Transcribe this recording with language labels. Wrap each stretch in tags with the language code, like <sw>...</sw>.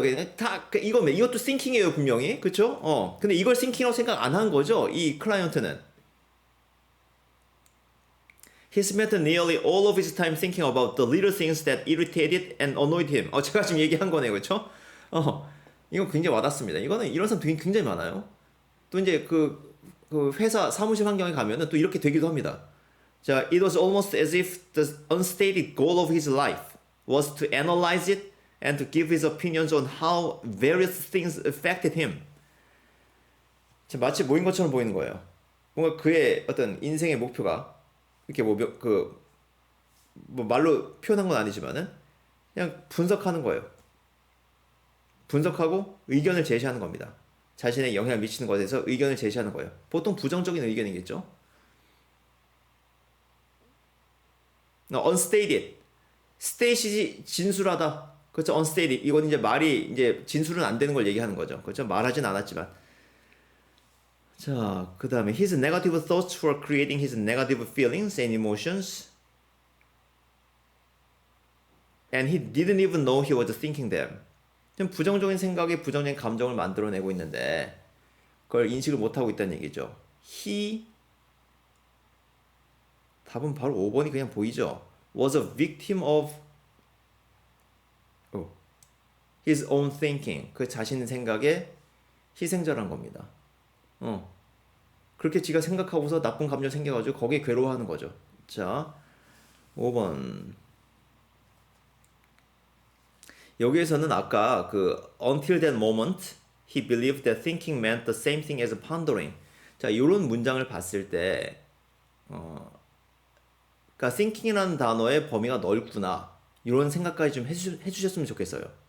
<ko>그냥 다 이것도 thinking이에요 분명히, 그렇죠? 근데 이걸 thinking이라고 생각 안 한 거죠 이 클라이언트는.</ko> <en>He spent nearly all of his time thinking about the little things that irritated and annoyed him.</en> <ko>제가 지금 얘기한 거네요, 그렇죠? 이거 굉장히 와닿습니다. 이거는 이런 사람 굉장히 많아요. 또 이제 그 회사 사무실 환경에 가면은 또 이렇게 되기도 합니다.</ko> <en>자, it was almost as if the unstated goal of his life was to analyze it and to give his opinions on how various things affected him.</en> <ko>자, 마치 모인 것처럼 보이는 거예요. 뭔가 그의 어떤 인생의 목표가 이렇게 뭐 말로 표현한 건 아니지만은 그냥 분석하는 거예요. 분석하고 의견을 제시하는 겁니다. 자신의 영향을 미치는 것에 대해서 의견을 제시하는 거예요. 보통 부정적인 의견이겠죠. unstated, state이 진술하다. 그렇죠? unstated. 이건 이제 말이 이제 진술은 안 되는 걸 얘기하는 거죠. 그렇죠? 말하진 않았지만.</ko> <en>자, 그 다음에 his negative thoughts were creating his negative feelings and emotions, and he didn't even know he was thinking them.</en> <ko>부정적인 생각에 부정적인 감정을 만들어내고 있는데 그걸 인식을 못하고 있다는 얘기죠. 답은 바로 5번이 그냥 보이죠.</ko> <en>was a victim of his own thinking.</en> <ko>그 자신의 생각에 희생자란 겁니다. 그렇게 지가 생각하고서 나쁜 감정 생겨가지고 거기에 괴로워하는 거죠. 자, 5번. 여기에서는 아까 그</ko> <en>until that moment he believed that thinking meant the same thing as pondering.</en> <ko>자, 이런 문장을 봤을 때 그러니까 thinking이라는 단어의 범위가 넓구나. 이런 생각까지 좀 해주셨으면 좋겠어요.</ko>